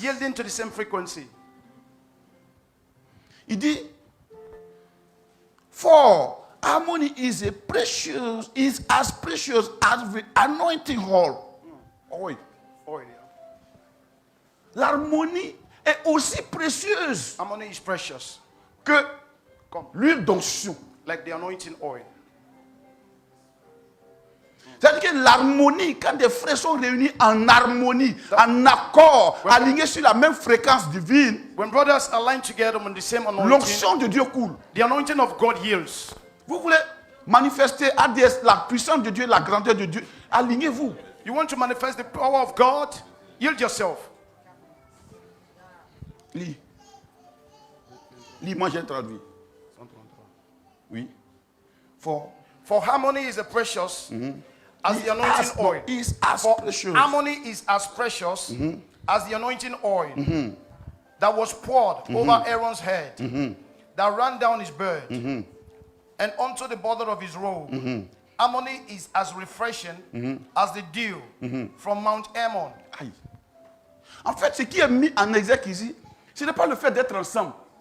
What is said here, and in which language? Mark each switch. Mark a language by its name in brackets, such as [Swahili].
[English] yielding to the same frequency. [French] Il dit, [English] for harmony is as precious as the anointing oil. [French] Oui. [English] Oil. [French] L'harmonie est aussi précieuse [English] Harmony is precious, [French] que [English] Come. [French] l'huile d'onction. [English] like the anointing oil. [French] C'est-à-dire que l'harmonie, quand des frères sont réunis en harmonie, en accord, alignés sur la même fréquence divine, [English] When brothers align together on the same anointing, [French] l'onction de Dieu coule. [English] the anointing of God yields. [French] Vous voulez manifester la puissance de Dieu, la grandeur de Dieu, alignez-vous. [English] You want to manifest the power of God? Yield yourself. [French] Lis. Lis, moi j'ai traduit. Oui. For [English] harmony is as precious as the anointing oil. is as For precious. harmony is as precious as the anointing oil that was poured over Aaron's head, that ran down his beard, and onto the border of his robe. Harmony is as refreshing as the dew from Mount Hermon. Aïe. [French] En fait, ce qui est mis en exergue ici, ce n'est pas le fait d'être ensemble.